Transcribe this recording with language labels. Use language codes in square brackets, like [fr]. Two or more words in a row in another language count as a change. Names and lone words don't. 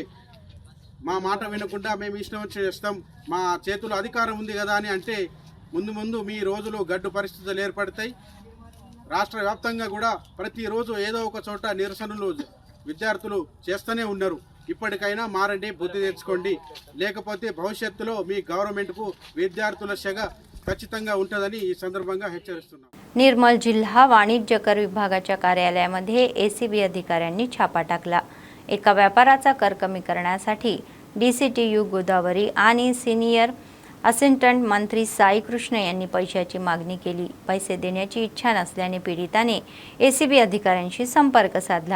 [te] మా మాట వినకుండా మేము ఇష్టం వచ్చి చేస్తాం, మా చేతుల్లో అధికారం ఉంది కదా అని అంటే ముందు మీ రోజులు గడ్డు పరిస్థితులు ఏర్పడతాయి. రాష్ట్ర వ్యాప్తంగా కూడా ప్రతిరోజు ఏదో ఒక చోట నిరసనలు విద్యార్థులు చేస్తూనే ఉన్నారు. ఇప్పటికైనా మారండి, బుద్ధి తెచ్చుకోండి. లేకపోతే భవిష్యత్తులో మీ గవర్నమెంట్కు విద్యార్థుల సెగ ఖచ్చితంగా ఉంటుందని ఈ సందర్భంగా హెచ్చరిస్తున్నాం. [mr] निर्मल जिल्हा वाणिज्य कर विभागाच्या कार्यालयामध्ये एसीबी अधिकाऱ्यांनी छापा टाकला. एका व्यापाराचा कर कमी करण्यासाठी DCTU गोदावरी आणि [en] senior assistant [mr] मंत्री साई कृष्ण यांनी पैशाची मागणी केली. पैसे देण्याची इच्छा नसल्याने पीडिताने एसीबी अधिकाऱ्यांशी संपर्क साधला.